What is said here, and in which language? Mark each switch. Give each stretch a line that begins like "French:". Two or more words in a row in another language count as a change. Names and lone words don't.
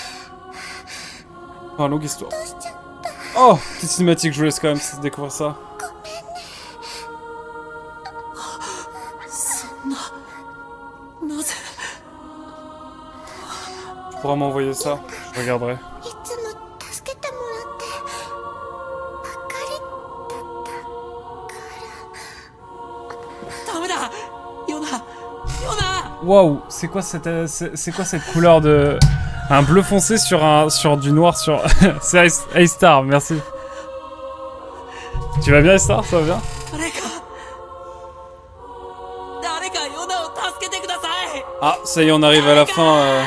French: Ah, longue histoire. Oh, petite cinématique, je vous laisse quand même découvrir ça. pourras m'envoyer ça. Je regarderai.
Japanese: いつも助けてもらってばっかりだったから。ダメだ、ヨナ、ヨナ。
French: Waouh, c'est quoi cette couleur de... Un bleu foncé sur du noir sur... C'est A-Star, merci. Tu vas bien, A-Star? Ça va bien? Ah, ça y est, on arrive à la fin.